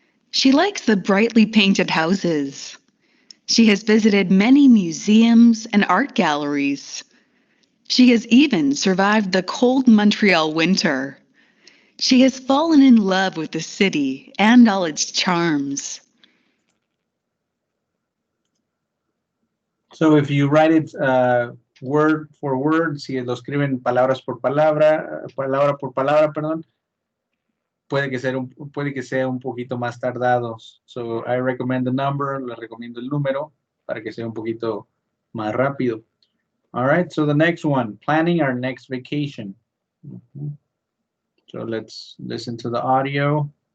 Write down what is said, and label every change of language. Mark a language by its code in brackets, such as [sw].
[en] She likes the brightly painted houses. She has visited many museums and art galleries. She has even survived the cold Montreal winter. She has fallen in love with the city and all its charms. So if you write it word for word, [es] si lo escriben palabras por palabra, palabra por palabra, perdón, puede que sea un poquito más tardados. [en] So I recommend the number, [es] le recomiendo el número para que sea un poquito más rápido. [en] All right, so the next one, planning our next vacation. So let's listen to the audio.